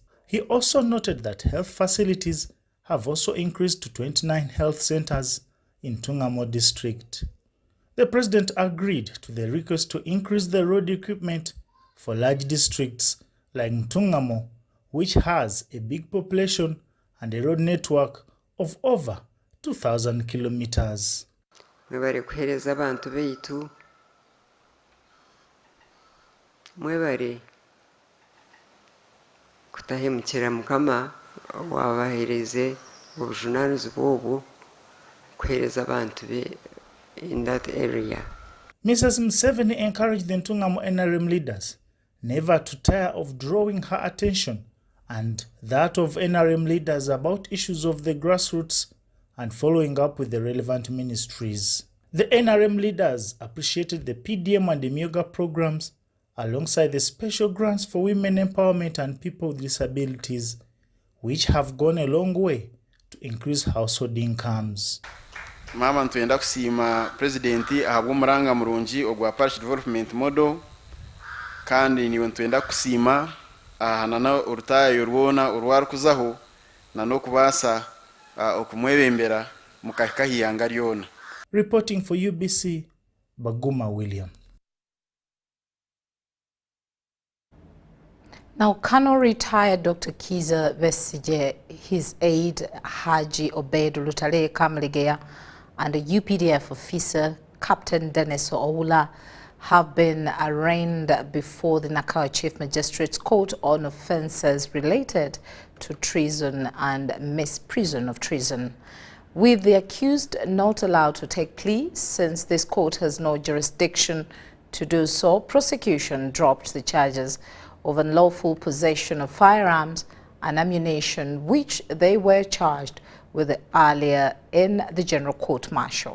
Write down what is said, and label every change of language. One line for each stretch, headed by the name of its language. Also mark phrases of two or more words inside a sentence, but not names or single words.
English: He also noted that health facilities have also increased to 29 health centers in Ntungamo district. The president agreed to the request to increase the road equipment for large districts like Ntungamo, which has a big population and a road network of over 2,000 kilometers.
Nyankole: Mwebare kuhereza abantu beitu, mwebare kutahemukira mukama wabahereze obujunaanizi bwobu kuhereza abantu be
English: in that area. Mrs. Museveni encouraged the Ntungamo NRM leaders never to tire of drawing her attention and that of NRM leaders about issues of the grassroots and following up with the relevant ministries. The NRM leaders appreciated the PDM and the MIOGA programs alongside the special grants for women empowerment and people with disabilities, which have gone a long way to increase household incomes.
Nyankole: Mama ntwenda kusima presidenti ahabwa umuranga murungi ogwa
English: parish development model
Nyankole: kandi niwe ntwenda kusima ahanana urutayo rwona urwarukuzaho nano kubasa okumwebembera mukahiyanga lyona.
English: Reporting for UBC, Baguma William. Now, Kano retired Dr. Kiza Besigye, his aide Haji Obed Lutale Kamlegeya, and a UPDF officer, Captain Dennis Oula, have been arraigned before the Nakawa Chief Magistrate's Court on offences related to treason and misprision of treason. With the accused not allowed to take plea since this court has no jurisdiction to do so, prosecution dropped the charges of unlawful possession of firearms and ammunition, which they were charged with earlier in the General Court-Martial.